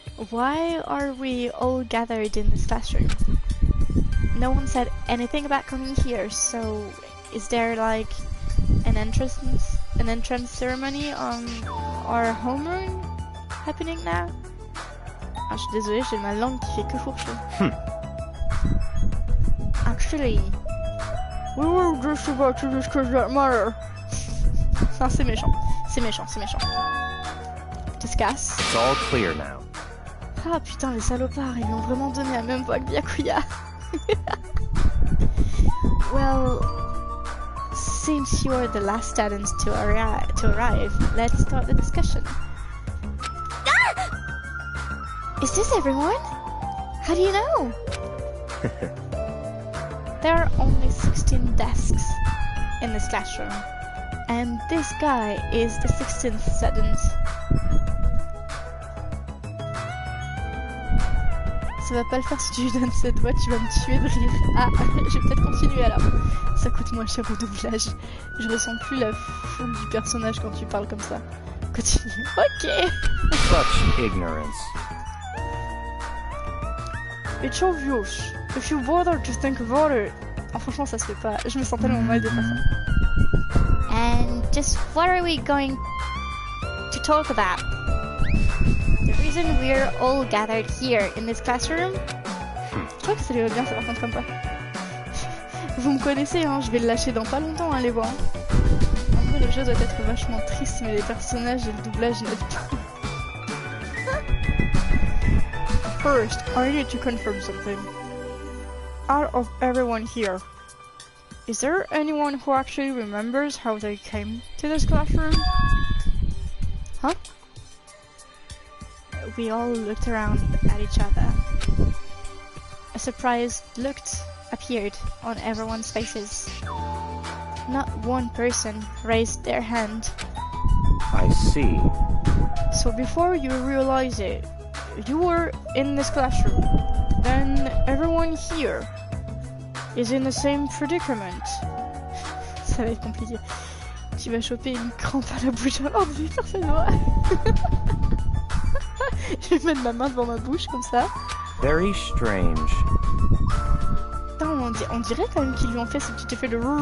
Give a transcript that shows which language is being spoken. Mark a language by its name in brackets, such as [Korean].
[English] Why are we all gathered in this classroom? No one said anything about coming here, so is there like an entrance ceremony on our homeroom happening now? [French] Ah, je suis désolée, j'ai ma langue qui fait que fourcher. [English] Actually, we were just about to discuss that matter. [French] Non, c'est méchant, c'est méchant, c'est méchant. [English] Discuss. It's all clear now. [French] Ah putain, les salopards, ils lui ont vraiment donné la même voix que Byakuya. [English] Well, since you're the last students to arrive, let's start the discussion. Is this everyone? How do you know? There are only 16 desks in this classroom, and this guy is the 16th student. [French] Ça va pas le faire si tu lui donnes cette voix, tu vas me tuer de rire. Ah, je vais peut-être continuer alors. Ça coûte moins cher au doublage. Je ressens plus la foule du personnage quand tu parles comme ça. Continue. Ok. [English] Such ignorance. It's obvious. If you bother to think about it. [French] Oh, franchement, ça se fait pas. Je me sens tellement mal de faire ça. [English] And just what are we going to talk about? The reason we're all gathered here in this classroom? [French] Je crois que ça lui va bien, ça par contre comme pas. Vous me connaissez, hein, je vais le lâcher dans pas longtemps, hein, les voix. En vrai, le jeu doit être vachement triste, mais les personnages et le doublage n'aident pas. [English] First, I need to confirm something. Out of everyone here, is there anyone who actually remembers how they came to this classroom? Huh? We all looked around at each other. A surprised look appeared on everyone's faces. Not one person raised their hand. I see. So before you realize it, you were in this classroom. Then everyone here is in the same predicament. [French] Ça va être compliqué. Tu vas choper une crampe à la bouche avant de lui faire cette voix. Je vais mettre ma main devant ma bouche comme ça. [English] Very strange. [French] Putain, on dirait quand même qu'ils lui ont fait ce petit effet de...